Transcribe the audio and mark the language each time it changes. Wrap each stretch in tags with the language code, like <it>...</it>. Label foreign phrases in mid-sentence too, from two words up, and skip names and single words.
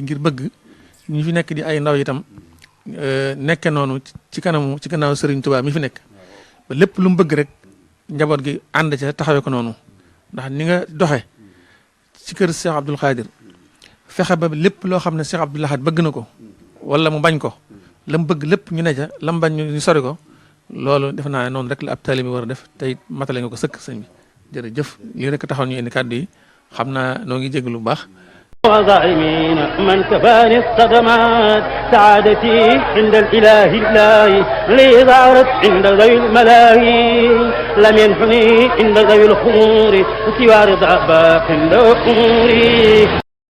<wo>ngir bëgg ñu fi nekk di ay ndaw itam nekke noonu ci gannaaw Serigne Touba mi fi nekk ba lépp lu mu bëgg rek njaboot gi ànd ca taxawee ko noonu ndax ni nga doxe ci kër Cheikh Abdoul Khadir fexe ba lépp loo xam ne Cheikh Abdoul Ahad bëgg na ko wala mu bañ ko la mu bëgg lépp ñu ne ca la mu bañ ñu sori ko loolu def naa ne noonu rek la ab taalibe bi war a def tey matale nga ko sëkk sëñ bi jërëjëf lii rek taxaw ñu indi kàddu yi xam naa noo ngi jégalu bu baax.</wo> <ar>وظالمين من كفاني الصدمات سعادتي عند الإله لي ظهرت عند ذوي الملاهي لم ينحني عند ذوي الخمور سوى رضا باق عند أموري</ar>